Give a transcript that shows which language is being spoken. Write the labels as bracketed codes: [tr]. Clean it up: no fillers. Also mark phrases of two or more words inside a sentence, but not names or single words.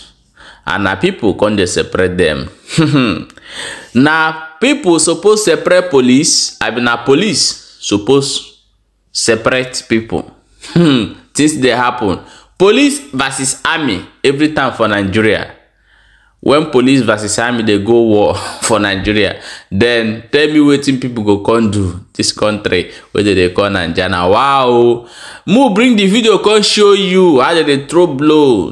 [pcm] And now people can't separate them. Now people suppose separate police. I mean now police suppose separate people. Things they happen. Police versus army every time for Nigeria. When police versus army they go war for Nigeria, then tell me what people go come do this country whether they call Nigeria. Wow, mo bring the video come show you how they throw blow.